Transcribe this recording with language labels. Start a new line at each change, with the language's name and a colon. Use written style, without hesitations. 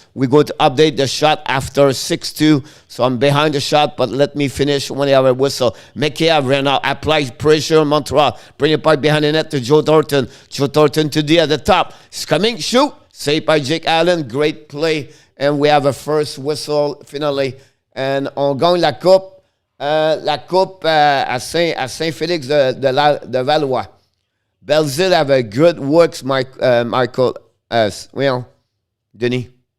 English: We go to update the shot after 6-2. So I'm behind the shot, but let me finish when I have a whistle. Mikheyev right now applies pressure on Montreal. Bring it back behind the net to Joe Thornton. Joe Thornton to D at the top. He's coming, shoot. Saved by Jake Allen. Great play. And we have a first whistle finally.
French: And on gagne la coupe à Saint-Félix de Valois.
English: Belzile have a good works, Michael.
French: Voyons,
English: Denis.